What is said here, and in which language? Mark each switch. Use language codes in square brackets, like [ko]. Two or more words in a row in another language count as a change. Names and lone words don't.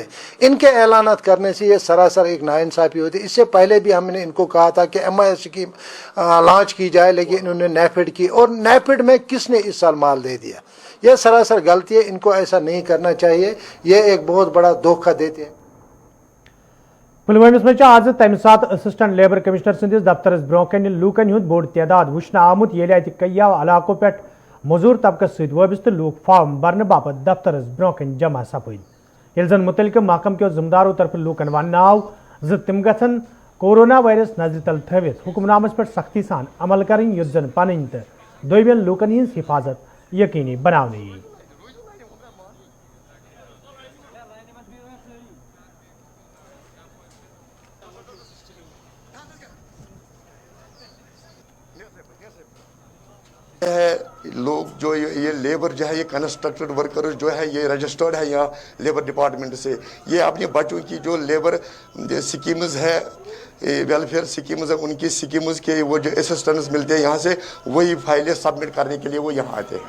[ur] ان کے اعلانات کرنے سے یہ سراسر ایک ناانصافی ہوتی ہے. اس سے پہلے بھی ہم نے ان کو کہا تھا کہ [en] MIS scheme launch [ur] کی جائے، لیکن انہوں نے نیفڈ کی، اور نیفڈ میں کس نے اس سال مال دے دیا؟ یہ سراسر غلطی ہے، ان کو ایسا نہیں کرنا چاہیے، یہ ایک بہت بڑا دھوکہ دیتے ہیں. [ks] پلوامس مجھ آز تمہ سات [en] assistant labour commissioner [ks] سندس دفترس برو کن لوکن ہند بوڑ تعداد وچھنہ آمت یل ات کئی علاقوں پہ مزور طبقس ست وابستہ لوک فارم برنے باپت دفترس برو کن جمع سپد، یل زن متعلقہ محکم کیو ذمہ دارو طرف لوکن ون آو تم گھن کورونا وائرس نظر تل تھوت حکم نامس پہ سختی سان عمل کریں یُتھ زن پنن تو دویمین لوکن ہز حفاظت یقینی بنانے یی. [ur] لوگ جو یہ لیبر جو ہے یہ [en] constructed workers [ur] جو ہے یہ رجسٹرڈ ہے یہاں [en] labour department [ur] سے، یہ اپنے بچوں کی جو [en] labour schemes [ur] ہے [en] welfare schemes [ur] ہے ان کی سکیمز کے وہ جو اسسٹنس ملتے ہیں یہاں سے وہی فائلیں سبمٹ کرنے کے لیے وہ یہاں آتے ہیں.